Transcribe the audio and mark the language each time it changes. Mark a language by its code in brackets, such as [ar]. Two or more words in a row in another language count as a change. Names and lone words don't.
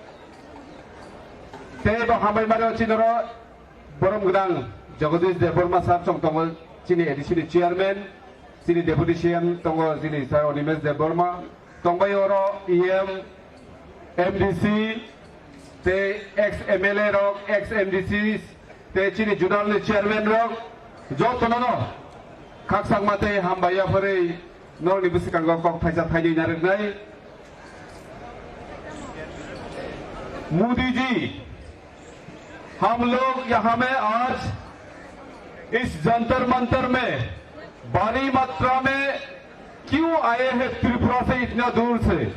[trp] ते बा हामबाय मारियो चिनर बरम गोदां जगदीश देबबर्मा सार चंतंग चिनि एडिसिनि चेयारमैन चिनि [en] deputy CM [trp] तंग चिनि सार अनिमेश देबबर्मा तंबाय अरो ईएम एमडीसी ते [en] ex MLA [trp] रक [en] ex MDC [trp] ते चिनि जुनाल चेयरमैन रक जतननो खाकसांग माते हामबाया फरै नरनि बुसिकांग कक थाइजा थाइनै नारनाय [hi] मोदी जी हम लोग यहाँ में आज इस जंतर मंतर में भारी मात्रा में क्यों आए हैं त्रिपुरा से इतना दूर से